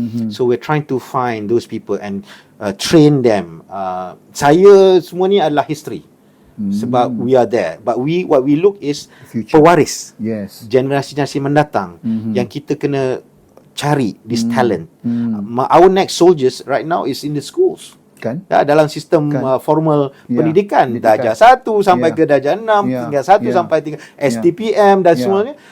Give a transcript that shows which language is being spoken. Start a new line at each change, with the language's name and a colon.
English: So we're trying to find those people and train them.
Malay: Saya semua ni adalah history. Sebab
English: we are there, but what we look is
Malay: pewaris, generasi-generasi mendatang yang kita kena cari
English: this talent. Our next soldiers right now is in the schools, kan?
Malay: Dalam sistem formal pendidikan, darjah 1 sampai ke darjah 6, tinggal 1 sampai tinggal STPM dan semuanya.